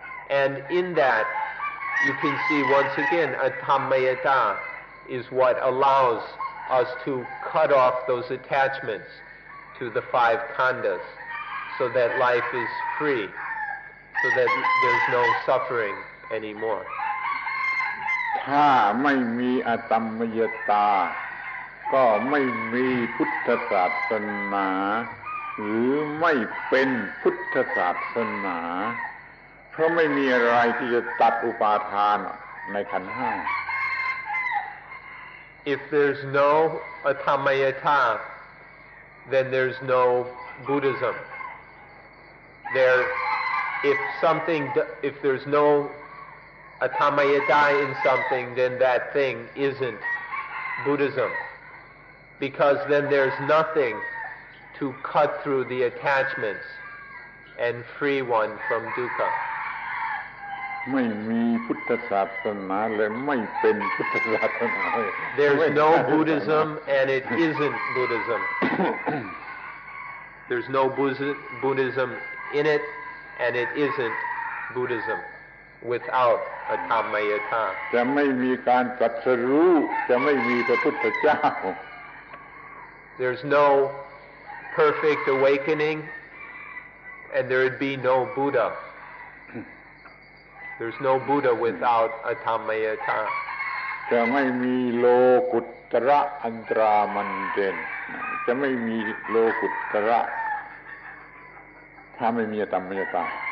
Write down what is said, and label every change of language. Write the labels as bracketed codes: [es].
[en] And in that, you can see once again, Atammayata is what allows us to cut off those attachments to the 5 khandhas, so that life is free, so that there's no suffering anymore. [th] ถ้าไม่มีอตัมมยตาก็ไม่มีพุทธศาสนาหรือไม่เป็นพุทธศาสนาเพราะไม่มีอะไรที่จะตัดอุปาทานในขันธ์ 5 [en] If there's no Atammayata, then there's no Buddhism. If there's no Atammayata in something, then that thing isn't Buddhism, because then there's nothing to cut through the attachments and free one from dukkha. [th] ไม่มีพุทธศาสนาและไม่เป็นพุทธศาสนา [en] There's no Buddhism and it isn't Buddhism. There's no Buddhism in it and it isn't Buddhism without Atammayata. [th] จะไม่มีการตรัสรู้จะไม่มีพระพุทธเจ้า [en] There's no perfect awakening and there would be no Buddha. There's no Buddha without Atammayata. [th] จะไม่มีโลกุตระอันตรามันเด่นจะไม่มีโลกุตระถ้าไม่มีอตัมมยตา